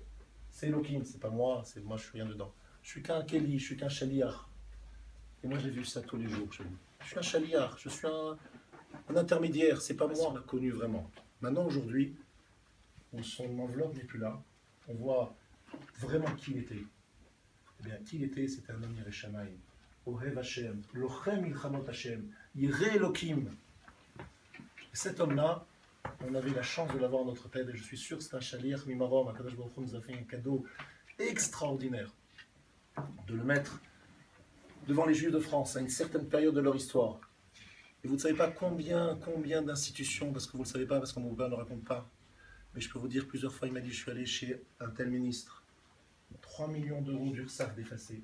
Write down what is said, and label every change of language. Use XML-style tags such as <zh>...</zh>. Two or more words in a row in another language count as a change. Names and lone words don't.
<fr>C'est Elohim, c'est pas moi, c'est moi, je suis rien dedans. Je suis qu'un Keli, je suis qu'un Shaliach. Et moi j'ai vu ça tous les jours chez lui. Je suis un Shaliach, je suis un intermédiaire, c'est pas moi, on l'a connu vraiment. Maintenant aujourd'hui, où son enveloppe n'est plus là, on voit vraiment qui il était. Eh bien, qui il était, c'était un homme</fr> <he>ירא שמים. אוהב השם, לוחם מלחמות השם, ירא אלוהים.</he> <fr>Cet homme-là, on avait la chance de l'avoir à notre tête, et je suis sûr que c'est un</fr> <he>שליח ממרום. הקדוש ברוך הוא</he> <fr>nous a fait un cadeau extraordinaire de le mettre devant les Juifs de France à une certaine période de leur histoire. Et vous ne savez pas combien d'institutions, parce que vous ne le savez pas, parce que mon père ne raconte pas, mais je peux vous dire plusieurs fois, il m'a dit, je suis allé chez un tel ministre, 3 millions d'euros d'URSSAF défacés.</fr>